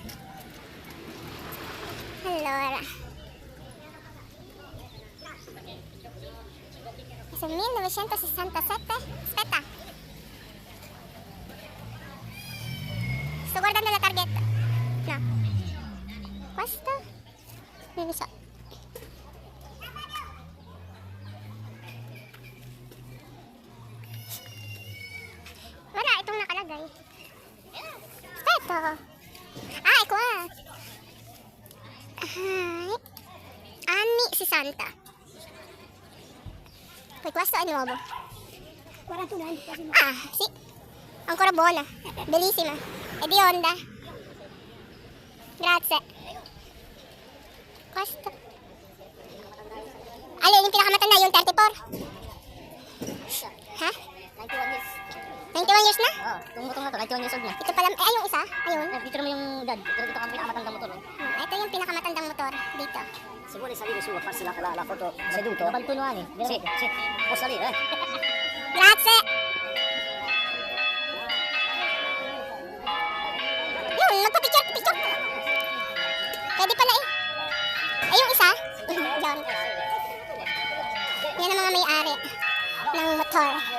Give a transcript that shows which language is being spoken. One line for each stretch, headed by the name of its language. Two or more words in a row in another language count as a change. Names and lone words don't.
Italian: Allora. Questo è 1967. Aspetta. Sto guardando la targhetta. No. Questo? Non lo so.
Filipino: Wala, itong nakalagay.
Italian: Aspetta. Ah, ecco ah. Anni 60. Poi questo è nuovo. 41 anni. Ah, sì. Ancora buona. Bellissima. È di Honda. Grazie. Questo.
Filipino: Alin, yung pinakamatanda, yung 34. Ha?
English: 91 years.
Filipino: 91 years na? Oo, itong motor na to, 91
English: years old
Filipino: na. Ito pala, ay yung isa, ayun. Dito naman yung dad. Dito kami pinakamatandang motor. Ito yung pinakamatandang motor dito.
Italian: Se vuole salire su a farsi la foto seduto. 91 anni. Sì, sì. Può salire, Grazie!
Filipino: Yun, magpa-picture. Pwede pala eh. Ay, yung isa. Diyan. Yan ang mga may-ari ng motor.